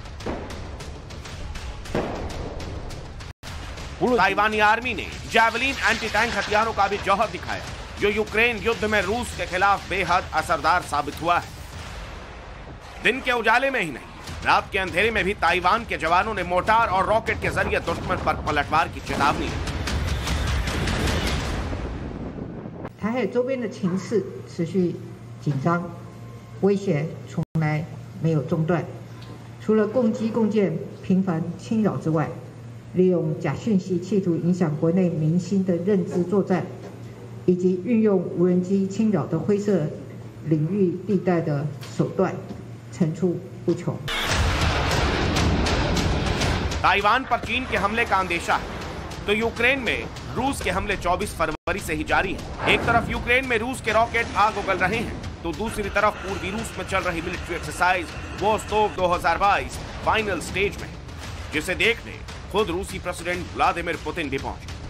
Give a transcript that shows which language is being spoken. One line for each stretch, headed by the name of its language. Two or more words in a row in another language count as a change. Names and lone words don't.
Hindi: ताइवानी आर्मी ने जैवलिन
English: anti tank
Hindi: हथियारों का भी जौहर दिखाया, जो यूक्रेन युद्ध में रूस के खिलाफ बेहद असरदार साबित हुआ है। दिन के उजाले में ही नहीं, रात के अंधेरे में भी ताइवान के जवानों ने मोर्टार और रॉकेट के जरिए दुश्मन पर पलटवार की चेतावनी दी।
Chinese: 台海周边的情势持续紧张，威胁从来没有中断。除了共机共建频繁侵扰之外，利用假讯息企图影响国内民心的认知作战，以及运用无人机侵扰的灰色领域地带的手段，层出不穷。
Hindi: ताइवान पर चीन के हमले का अंदेशा है, तो यूक्रेन में रूस के हमले 24 फरवरी से ही जारी है। एक तरफ यूक्रेन में रूस के रॉकेट आग उगल रहे हैं, तो दूसरी तरफ पूर्वी रूस में चल रही
English: military exercise
Hindi: वोस्तोक 2022
English: final stage
Hindi: में, जिसे देखने खुद रूसी प्रेसिडेंट व्लादिमीर पुतिन भी पहुंचे।